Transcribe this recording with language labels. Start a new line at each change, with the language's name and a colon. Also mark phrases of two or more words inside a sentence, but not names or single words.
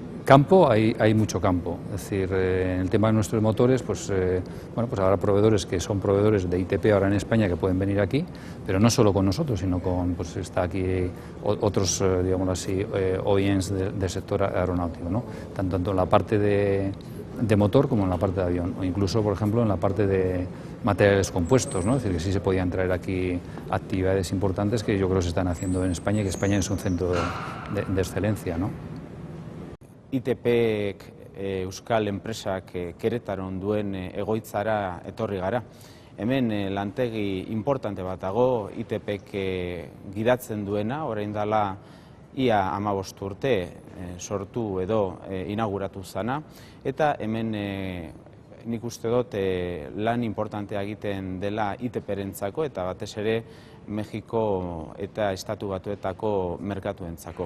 Spanish: Campo, hay mucho campo, es decir, en el tema de nuestros motores, pues habrá proveedores que son proveedores de ITP ahora en España que pueden venir aquí, pero no solo con nosotros, sino pues está aquí otros, digamos así, OEMs del sector aeronáutico, ¿no? Tanto en la parte de motor como en la parte de avión, o incluso, por ejemplo, en la parte de materiales compuestos, ¿no? Es decir, que sí se podían traer aquí actividades importantes que yo creo que se están haciendo en España y que España es un centro de excelencia, ¿no?
Basque: ITPek euskal enpresak Queretaron duen egoitzara etorri gara. Hemen lantegi importante bat dago, ITPek gidatzen duena, orain dela ia 15 urte sortu edo inauguratu zana, eta hemen nik uste dut lan importantea egiten dela ITP-rentzako eta batez ere Mexiko eta Estatu Batuetako merkatuentzako.